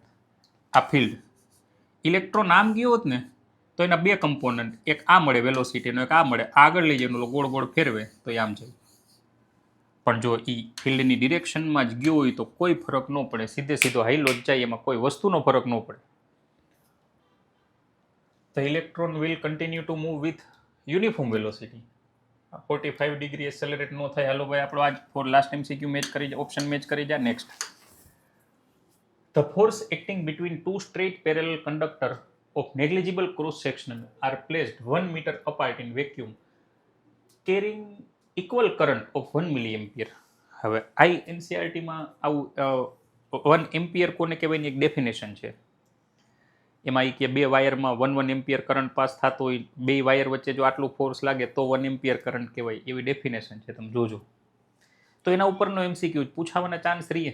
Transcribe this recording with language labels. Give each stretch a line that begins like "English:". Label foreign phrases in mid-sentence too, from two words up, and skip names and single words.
Gujarati: આ
English: field electron
Gujarati: આમ ગયો હોત ને તો એના બે કમ્પોનન્ટ, એક આ મળે વેલોસિટીનો, એક આ મળે, આગળ લઈ જાય ગોળ ગોળ ફેરવે તો એ આમ જાય. પણ જો એ ફિલ્ડની ડિરેક્શનમાં જ ગયો હોય તો કોઈ ફરક ન પડે, સીધે સીધો હાઈલો જ જાય, એમાં કોઈ વસ્તુનો ફરક ન પડે.
English: The electron will continue to move with uniform velocity.
Gujarati: 45 ડિગ્રી એક્સેલરેટ ન થાય. હાલો ભાઈ, આપણો આજ
English: four last MCQ match
Gujarati: કરી જાય,
English: option match
Gujarati: કરી જાય. નેક્સ્ટ,
English: the force acting between two straight parallel conductor of negligible cross section are placed 1 meter apart in vacuum carrying equal current of 1 milliampere.
Gujarati: હવે NCERT માં આવું 1 એમ્પિયર કોને કહેવાયની એક ડેફિનેશન છે. એમાં એ કે બે વાયરમાં 1 એમ્પિયર કરંટ પાસ થતો હોય, બે વાયર વચ્ચે જો આટલું ફોર્સ લાગે તો 1 એમ્પિયર કરંટ કહેવાય, એવી ડેફિનેશન છે, તમે જોજો. તો એના ઉપરનો MCQ પૂછાવાના ચાન્સ રહીએ.